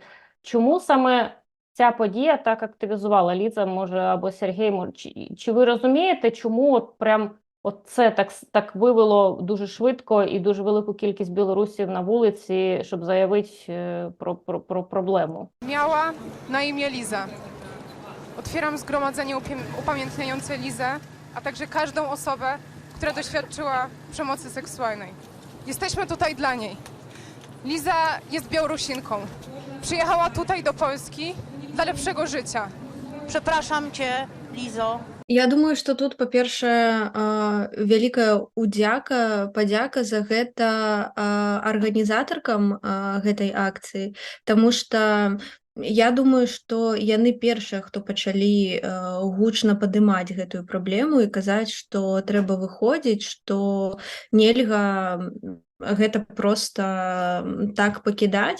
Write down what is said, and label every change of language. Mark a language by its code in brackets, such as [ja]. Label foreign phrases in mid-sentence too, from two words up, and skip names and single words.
[uk] Чому саме ця подія так активізувала? Ліза, може, або Сергій, може, чи ви розумієте, чому от прям от це так вивело дуже швидко і дуже велику кількість білорусів на вулиці, щоб заявити про проблему? [pl] Miała na imię Liza. Otwieram zgromadzenie upamiętniające Lizę, a także każdą osobę, która doświadczyła przemocy seksualnej. Jesteśmy tutaj dla niej. Liza jest Białorusinką. Przyjechała tutaj do Polski dla lepszego życia. Przepraszam cię, Lizo. [be] Я думаю, што тут, па-першае, вялікая падзяка за гэта арганізатаркам гэтай акцыі, таму што я думаю, што яны першыя, хто пачалі гучна падымаць гэтую праблему і казаць, што трэба выходзіць, што нельга гэта проста так пакідаць.